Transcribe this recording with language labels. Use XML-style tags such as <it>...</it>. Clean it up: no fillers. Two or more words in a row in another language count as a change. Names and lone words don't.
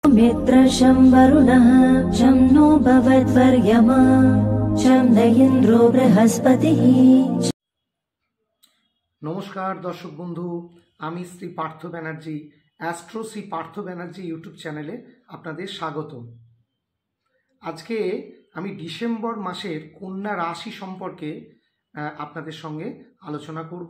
<sa>मित्रशं वरुणः शं नो भवद्वर्यमा शं न इन्द्रो बृहस्पतिः।</sa> <bn>নমস্কার দর্শক বন্ধু, আমি শ্রী পার্থ ব্যানার্জি, অ্যাস্ট্রো শ্রী পার্থ ব্যানার্জি ইউটিউব চ্যানেলে আপনাদের স্বাগত। আজকে আমি ডিসেম্বর মাসের কন্যা রাশি সম্পর্কে আপনাদের সঙ্গে আলোচনা করব।</bn>